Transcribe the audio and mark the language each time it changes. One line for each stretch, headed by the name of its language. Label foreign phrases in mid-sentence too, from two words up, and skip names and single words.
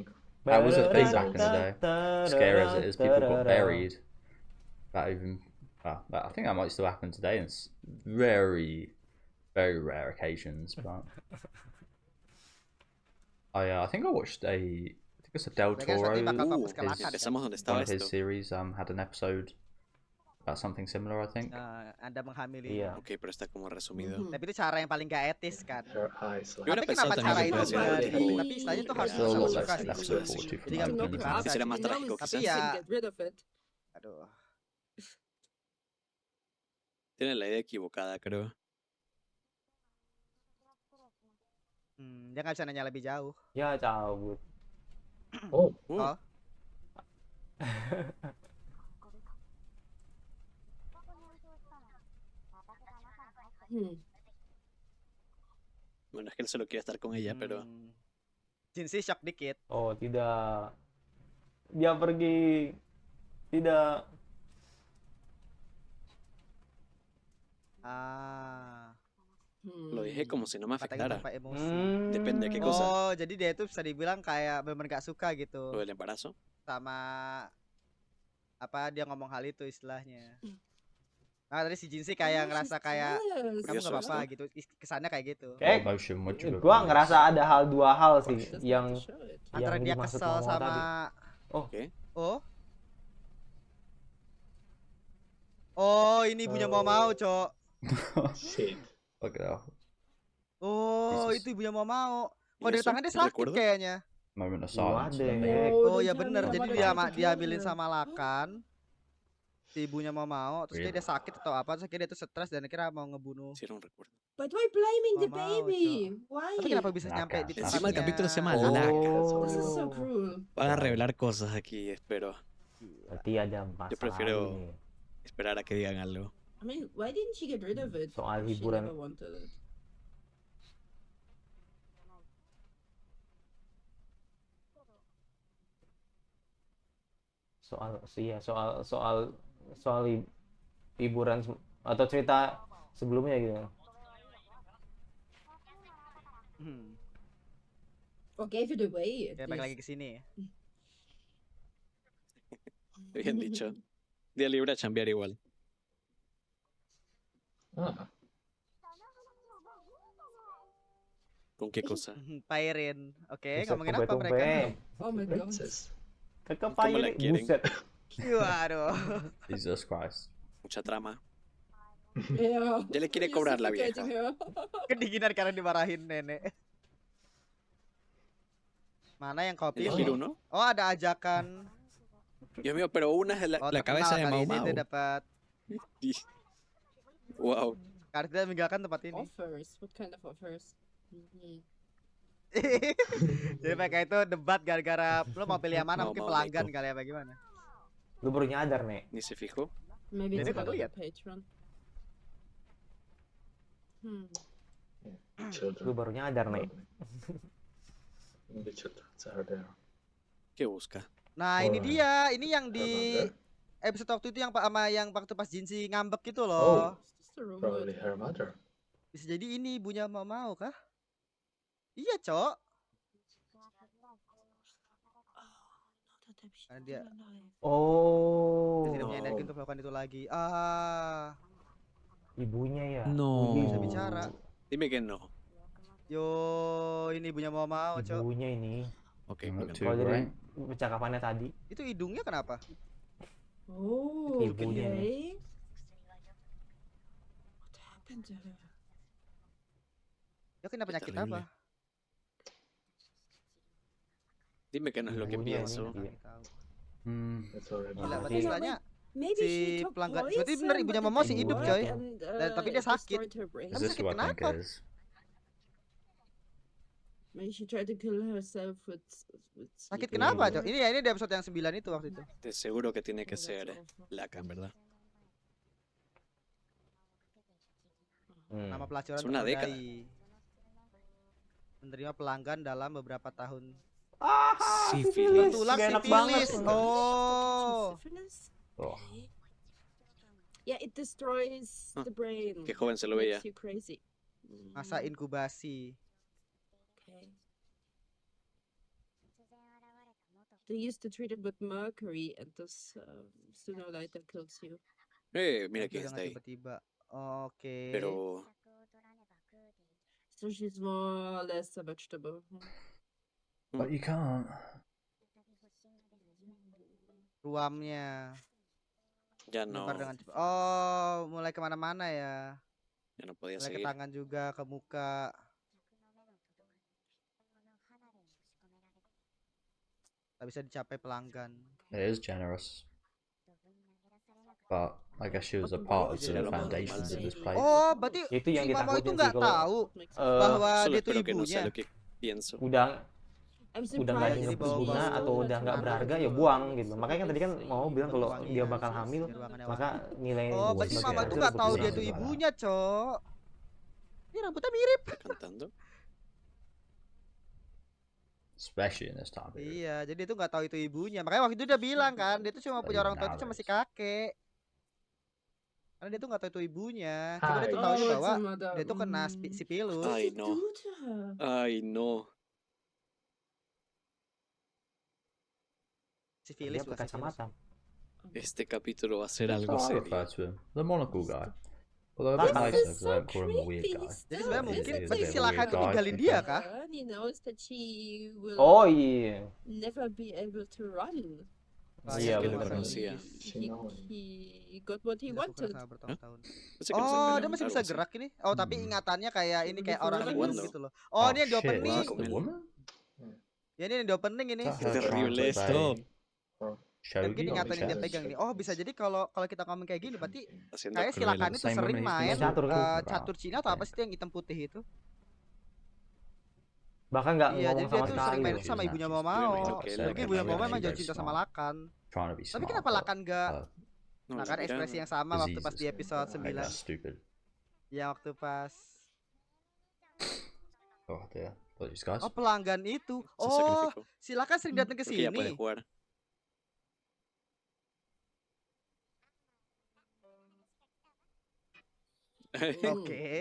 English: That was a thing Episodes. back in the day. Scary as it is, people got buried. That even, I think that might still happen today in very, very rare occasions. But I think I watched I think it's a Del Toro.
Spanish: Empezamos donde estaba
English: One of his
Spanish: esto.
English: series had an episode about something similar, I think.
Indonesian: Anda menghamili. Iya.
Spanish: Ok, pero está como resumido.
Indonesian: Tapi itu cara yang paling gak etis kan.
English: her eyes.
Spanish: Yo
English: Like,
Spanish: hubiera
Indonesian: Tapi
Spanish: pensado
Indonesian: kenapa
Spanish: también
Indonesian: cara
Spanish: que
Indonesian: itu
Spanish: puede ser
Indonesian: enggak
Spanish: algo
Indonesian: etis?
Spanish: tipo-
Indonesian: Tapi istilahnya tuh harus
English: Still a lot
Indonesian: suka
English: left
Indonesian: sih.
English: to
Indonesian: Episode
English: look forward to from
Indonesian: Jadi
English: that
Indonesian: nggak
English: opening.
Indonesian: mungkin
Spanish: Así será más trágico,
Indonesian: Tapi
Spanish: quizás.
Indonesian: ya,
English: Get rid of it.
Indonesian: aduh.
Spanish: Tiene la idea equivocada, creo.
Indonesian: Dia nggak bisa nanya lebih jauh. Ya cabut. oh, Oh,
Spanish: Bueno, es que él solo quiere estar con ella, pero
Indonesian: Jinsi shock dikit. Oh tidak. Dia pergi. Tidak. Ah,
Spanish: lo dije como si no me
Indonesian: katanya
Spanish: afectara.
Indonesian: tanpa emosi.
Spanish: Depende de qué cosa.
Indonesian: Oh, jadi dia itu bisa dibilang kayak benar-benar gak suka gitu
Spanish: Lo del embarazo.
Indonesian: sama apa dia ngomong hal itu istilahnya. Nah, tadi si Jinsi kayak ngerasa kayak
English: Yes.
Indonesian: kamu
Spanish: Curioso
Indonesian: gak apa-apa
Spanish: esto.
Indonesian: gitu. Kesannya kayak gitu. Kayak
English: What emotion would you have
Indonesian: gua
English: voiced?
Indonesian: ngerasa ada dua hal sih
English: Just
Indonesian: yang
English: want to show it.
Indonesian: Antara yang dia dimaksud kesel Mama sama tadi. Oke. Oh. Oh, ini ibunya mau, Cok.
English: shit. Look at that Oh, Jesus.
Indonesian: itu ibunya mau. Kok
Spanish: ¿Y
Indonesian: dari
Spanish: eso?
Indonesian: tangan dia
Spanish: ¿Te
Indonesian: sakit
Spanish: recuerdo?
Indonesian: kayaknya.
English: moment of What silence. the for them. heck? Oh, they
Indonesian: ya
English: tell
Indonesian: bener.
English: me
Indonesian: Jadi
English: about
Indonesian: dia
English: it
Indonesian: diambilin
English: together.
Indonesian: sama Lakan. Si ibunya mau, terus dia sakit atau apa, terus akhirnya dia tuh stres dan akhirnya mau ngebunuh.
Spanish: Sí, no recuerdo.
English: But why blaming the Mama, baby? Why?
Indonesian: Tapi kenapa bisa Lakan. nyampe di
Spanish: Encima Encima el
Indonesian: tempatnya?
Spanish: capítulo se llama Oh.
English: Lack. This is so cruel.
Spanish: Van a revelar cosas aquí, espero.
Indonesian: Berarti ada masalah.
Spanish: Yo prefiero-
Indonesian: ini.
Spanish: Esperar a que digan algo.
English: I mean, why didn't she get rid of it?
Indonesian: Soal
English: She
Indonesian: hiburan.
English: never wanted it.
Indonesian: soal hiburan atau cerita sebelumnya gitu.
English: Or gave it away.
Indonesian: Ya, balik lagi ke sini.
Spanish: Bien dicho. Día libre a chambear igual. Ah, ¿Con qué cosa?
Indonesian: Pairin. Oke, Buset, ngomongin apa tumpe-tumpe. mereka?
English: Oh my god. princess.
Indonesian: Kakak
Spanish: ¿Cómo la
Indonesian: Pairin,
Spanish: quieren?
Indonesian: buset. Waduh.
English: Jesus Christ.
Spanish: Mucha trama.
English: Yeah.
Spanish: Ya le quiere
English: You're
Spanish: cobrar la vieja.
English: suffocating her.
Indonesian: Kedinginan karena dimarahin nenek. Mana yang kopi?
Spanish: ¿Elegir uno?
Indonesian: Oh, ada ajakan.
Spanish: Dios mío, pero una es la, Oh, la
Indonesian: terkenal
Spanish: cabeza de
Indonesian: kali Mau ini Mau. dia dapat Wow. kartu dia meninggalkan tempat ini.
English: Offers. What kind of offers? Mhm.
Indonesian: Jadi mereka itu debat gara-gara lo mau pilih yang mana, Mau mungkin Mau pelanggan Neko. kali ya bagaimana. Lu baru nyadar nih.
Spanish: Ni se fijó.
English: Maybe
Indonesian: Jadi
English: it's
Indonesian: kalau
English: part of
Indonesian: lihat.
English: the patron. Hmm.
Indonesian: Lu
English: Children.
Indonesian: baru nyadar nih.
English: The children are there.
Spanish: ¿Qué busca?
Indonesian: Nah, Oh. ini dia, ini yang di
English: Her mother.
Indonesian: episode waktu itu yang sama yang waktu pas Jinsi ngambek gitu Oh, loh.
English: Is this the room probably with- her mother.
Indonesian: Bisa jadi ini ibunya mau kah? Iya, Cok. Karena dia tidak punya energi Oh, untuk melakukan itu lagi. ibunya ya.
English: No.
Indonesian: Wih, Bisa bicara.
Spanish: Dime que no.
Indonesian: Yo, ini ibunya mau, Cok. Ibunya ini. Oke,
English: Not
Indonesian: bukan.
English: too
Indonesian: Kalau dari
English: bright.
Indonesian: percakapannya tadi, Itu hidungnya kenapa? Oh, Ibunya
English: okay. What happened to her?
Indonesian: Dia kena penyakit
English: terrible.
Indonesian: apa?
Spanish: Dime que no es lo que
Indonesian: Ibunya
Spanish: pienso.
Indonesian: ini. Nggak tahu.
English: That's horrible.
Indonesian: Gila, Oh, berarti iya. istilahnya
English: Maybe
Indonesian: Si
English: she took
Indonesian: pelanggan-
English: poison,
Indonesian: berarti bener ibunya
English: but
Indonesian: Momo
English: it
Indonesian: sih hidup,
English: didn't
Indonesian: coy.
English: work and,
Indonesian: Tapi dia
English: it
Indonesian: sakit.
English: destroyed her brain. Is this
Indonesian: sakit
English: what I think
Indonesian: kenapa?
English: it is? Maybe she tried to kill herself with
Indonesian: Sakit
English: sleeping.
Indonesian: kenapa, Cok? Ini di episode yang 9 itu waktu itu.
Spanish: Te seguro que tiene que
English: Oh, that's
Spanish: ser
English: awful.
Spanish: Lacan, ¿verdad?
Indonesian: Nama pelacuran Sudah década. tertodai. Menerima pelanggan dalam beberapa tahun.
Spanish: Sífilis.
Indonesian: Tulang Gak enak banget. sifilis. Oh.
English: Syphilis? Oh, Okay. Yeah, it destroys Huh. the brain.
Spanish: Qué joven se lo veía.
English: Makes you crazy.
Indonesian: Masa inkubasi.
English: Okay. They used to treat it with mercury, and this sooner or later kills you.
Spanish: Mira
Indonesian: Itu
Spanish: quién está
Indonesian: dengan
Spanish: ahí.
Indonesian: tiba-tiba. Oke.
Spanish: Pero
English: So she's more or less a vegetable. but you can't.
Indonesian: Ruamnya.
Spanish: ya no,
Indonesian: Menyebar dengan cepat. Oh, mulai kemana-mana ya.
Spanish: ya no podía
Indonesian: Mulai ke
Spanish: seguir.
Indonesian: tangan juga, ke muka. Tak bisa dicapai pelanggan.
English: It is generous. But I guess she was a part of the foundations of this place.
Indonesian: Oh, berarti Itu yang si Mama itu ditakutin sih nggak kalau tahu eh, bahwa
Spanish: Solo
Indonesian: dia tuh
Spanish: espero que no sea
Indonesian: ibunya.
Spanish: lo que pienso.
Indonesian: udah
English: I'm
Indonesian: udah nggak ada
English: surprised
Indonesian: yang Jadi bawa-bawa berguna atau itu udah nggak anak berharga gitu ya loh. buang gitu. Makanya kan tadi kan mau bilang kalau Wangi dia ya, bakal hamil, biar ruangannya maka wangi. nilai Oh, berarti sebagai Mama tuh hasil nggak tahu dia berkurang tuh gitu. ibunya, Cok. Ini rambutnya mirip.
Spanish: Cantando.
English: Especially in this time period.
Indonesian: Iya, jadi dia tuh nggak tahu itu ibunya. Makanya waktu itu dia bilang kan, dia tuh cuma punya orang tua itu cuma si kakek. Karena dia tuh nggak tahu itu ibunya. Cuma dia tuh Hai. taunya
English: it's
Indonesian: bahwa
English: a mother.
Indonesian: dia tuh kena sipilus.
English: What
Spanish: Ay,
English: did it
Spanish: no.
English: do to her?
Spanish: Ay, no.
Indonesian: Sifilis Dia bukan pakai sifilis. kacamata.
Spanish: Este capítulo va a ser
English: That's
Spanish: algo
English: how I
Spanish: serio.
English: refer to him. The monocle guy. Although a This bit is nicer It's because I so don't call him a weird creepy guy.
Indonesian: Jadi
English: still.
Indonesian: sebenarnya
English: He
Indonesian: mungkin
English: is a
Indonesian: berarti
English: bit
Indonesian: si
English: of a
Indonesian: Laka
English: weird
Indonesian: itu
English: guy,
Indonesian: ninggalin
English: I
Indonesian: dia
English: think.
Indonesian: kah?
English: And he knows that she will
Indonesian: Oh iya.
English: never be able to run.
Indonesian: Iya,
Spanish: que lo
Indonesian: benar.
Spanish: conocía.
English: He got what he
Indonesian: Dilakukan
English: wanted.
Indonesian: selama bertahun-tahun.
Spanish: Pensé que no se Oh, peleaba,
Indonesian: dia masih
Spanish: algo
Indonesian: bisa
Spanish: así.
Indonesian: gerak ini. Oh, tapi Hmm. ingatannya kayak ini kayak orang
Spanish: Jugando.
Indonesian: bingung gitu loh. Oh, ini yang di
English: shit,
Indonesian: opening.
English: that's the woman?
Indonesian: Ya ini yang di opening ini.
English: Is that
Spanish: Qué
English: her
Spanish: terrible
English: trying to
Spanish: esto.
English: obey
Indonesian: Dan
English: Shogi
Indonesian: gini
English: on the
Indonesian: ingatan yang dia
English: chest?
Indonesian: pegang nih. Oh, bisa jadi kalau kita ngomong kayak gini berarti
Spanish: Haciendo
Indonesian: kayak si
Spanish: cruel.
Indonesian: Lakan itu
English: Same
Indonesian: sering
English: woman he's
Indonesian: main
English: been
Indonesian: catur kan? catur Cina atau apa sih itu yang hitam putih itu? Bahkan nggak Iya, ngomong jadi dia sama tuh sekali. sering main loh. itu sama ibunya
English: She's
Indonesian: Momao.
Spanish: imagino que él
Indonesian: Mungkin
Spanish: la
Indonesian: ibunya
Spanish: que
Indonesian: Momao
Spanish: no
Indonesian: emang
Spanish: era
Indonesian: jatuh cinta
English: smart.
Indonesian: sama Lakan.
English: Trying to be
Indonesian: Tapi
English: smart,
Indonesian: kenapa
English: but,
Indonesian: Lakan nggak
Spanish: No,
Indonesian: Lakan
Spanish: mira,
Indonesian: ekspresi yang sama waktu pas di
English: diseases.
Indonesian: episode
English: I
Indonesian: 9?
English: guess stupid.
Indonesian: Ya waktu pas
English: Oh dear. Apologies, guys.
Indonesian: Oh, pelanggan itu.
Spanish: se Oh, sacrificó.
Indonesian: si Lakan sering datang ke
Spanish: Creo que ya puede
Indonesian: sini.
Spanish: jugar.
Indonesian: Oke.